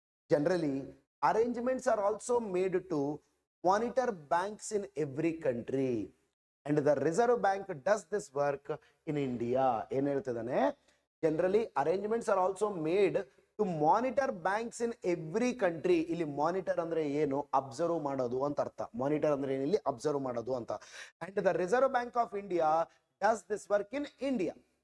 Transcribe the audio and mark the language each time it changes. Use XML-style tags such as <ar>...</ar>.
<en>Generally, arrangements are also made to monitor banks in every country, and the Reserve Bank does this work in India.</en> <kn>ಏನು ಹೇಳ್ತಿದ್ದಾನೆ,</kn> <en>generally arrangements are also made to monitor banks in every country.</en> <kn>ಇಲ್ಲಿ monitor ಅಂದ್ರೆ ಏನು, observe ಮಾಡೋದು ಅಂತ ಅರ್ಥ. Monitor ಅಂದ್ರೆ ಏನಿಲ್ಲಿ observe ಮಾಡೋದು ಅಂತ.</kn> <en>and the Reserve Bank of India does this work in India.</en>